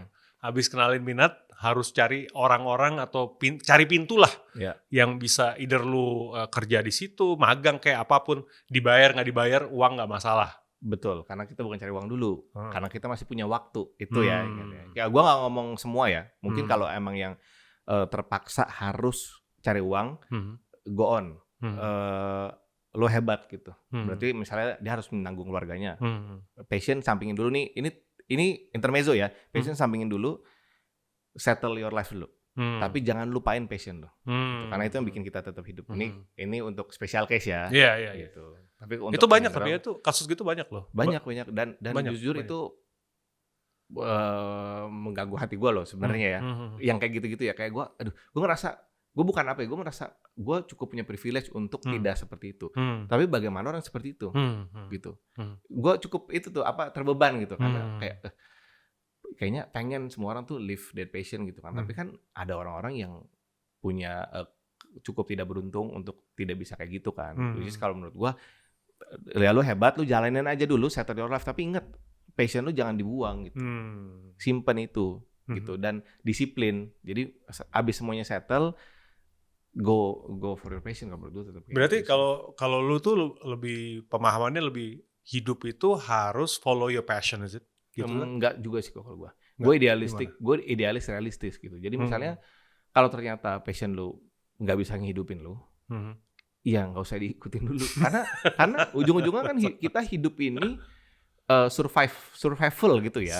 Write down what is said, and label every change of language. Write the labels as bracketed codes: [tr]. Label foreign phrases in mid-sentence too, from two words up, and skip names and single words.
[id] Habis kenalin minat, harus cari orang-orang atau cari pintu lah yang bisa either lu kerja di situ, magang kayak apapun, dibayar nggak dibayar, uang nggak masalah. Betul, karena kita bukan cari uang dulu, karena kita masih punya waktu itu ya. Ya gue nggak ngomong semua ya, mungkin kalau emang yang terpaksa harus cari uang, [en] go on, [id] lo hebat gitu. Berarti misalnya dia harus menanggung keluarganya, passion sampingin dulu nih, ini intermezzo ya, passion sampingin dulu, [en] settle your life dulu. [id] Tapi jangan lupain passion lo, gitu. Karena itu yang bikin kita tetap hidup. Ini untuk special case ya. Iya. Gitu. Tapi untuk itu banyak tapi ya tuh kasus gitu banyak loh. Banyak dan banyak, jujur itu mengganggu hati gue loh sebenarnya ya. Yang kayak gitu-gitu ya, kayak gue ngerasa gue bukan apa ya, gue merasa gue cukup punya privilege untuk tidak seperti itu. Tapi bagaimana orang seperti itu, gitu. Gue cukup itu tuh terbeban gitu, karena kayaknya pengen semua orang tuh [en] live their passion [id] gitu kan. Tapi kan ada orang-orang yang punya cukup tidak beruntung untuk tidak bisa kayak gitu kan. Jadi kalau menurut gue, ya lu hebat, lu jalanin aja dulu, [en] settle your life. [id] Tapi inget, passion lu jangan dibuang gitu. Simpen itu gitu, dan disiplin. Jadi abis semuanya settle, [en] go for your passion. [id] Kalau menurut gue tetap. Berarti kalau lu tuh lebih pemahamannya lebih hidup itu harus [en] follow your passion, is it? [id] Gitu enggak juga sih kalau gue. Gue idealis realistis gitu. Jadi misalnya kalau ternyata passion lu nggak bisa ngehidupin lu, ya nggak usah diikutin dulu. Karena ujung-ujungnya kan kita hidup ini survival gitu ya.